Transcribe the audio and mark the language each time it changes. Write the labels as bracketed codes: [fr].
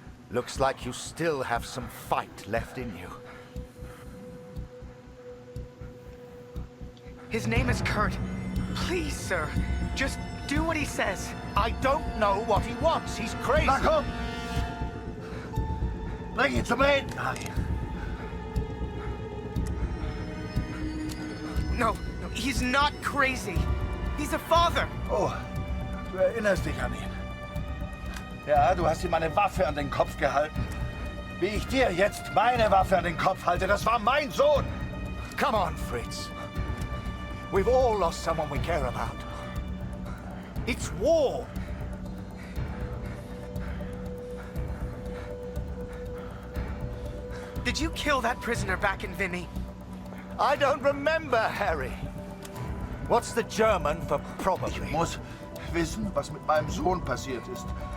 [en] Looks like you still have some fight left in you. His name is Kurt. Please, sir, just do what he says. I don't know what he wants. He's crazy. [de] Na komm! Bring ihn zum Reden, Harry. [en] No, he's not crazy. He's a father. [de] Oh, du erinnerst dich an ihn. Ja, du hast ihm eine Waffe an den Kopf gehalten. Wie ich dir jetzt meine Waffe an den Kopf halte, das war mein Sohn. [en] Come on, Fritz. We've all lost someone we care about. It's war. Did you kill that prisoner back in Vimy? I don't remember, Harry. What's the German for probably? [de] Ich muss wissen, was mit meinem Sohn passiert ist.